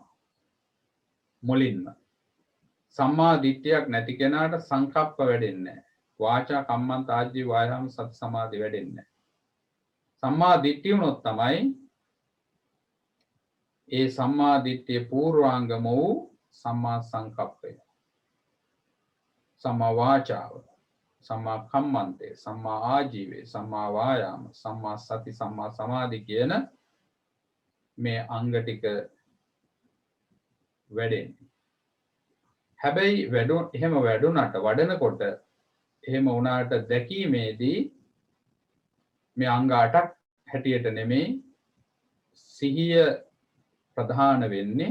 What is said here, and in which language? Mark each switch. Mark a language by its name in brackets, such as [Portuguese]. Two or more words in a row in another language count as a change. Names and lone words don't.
[Sinhala] මුලින්ම සම්මා දිට්ඨියක් නැති කෙනාට සංකප්ප වැඩෙන්නේ නැහැ. [Pali] වාචා කම්මන්ත ආජීව වායාම සති සමාධි [Sinhala] වැඩෙන්නේ නැහැ. සම්මා දිට්ඨිය උනොත් තමයි ඒ සම්මා දිට්ඨිය පූර්වාංගම වූ සම්මා සංකප්පය. [Pali] සම්මා වාචාව, සම්මා කම්මන්තේ, සම්මා ආජීවේ, සම්මා වායාම, සම්මා සති, සම්මා සමාධි [Sinhala] කියන මේ අංග ටික වැඩෙන්නේ. හැබැයි එහෙම වැඩුණාට වඩනකොට එහෙම වුණාට දැකීමේදී මේ අංග 8ක් හැටියට නෙමෙයි සිහිය ප්‍රධාන වෙන්නේ.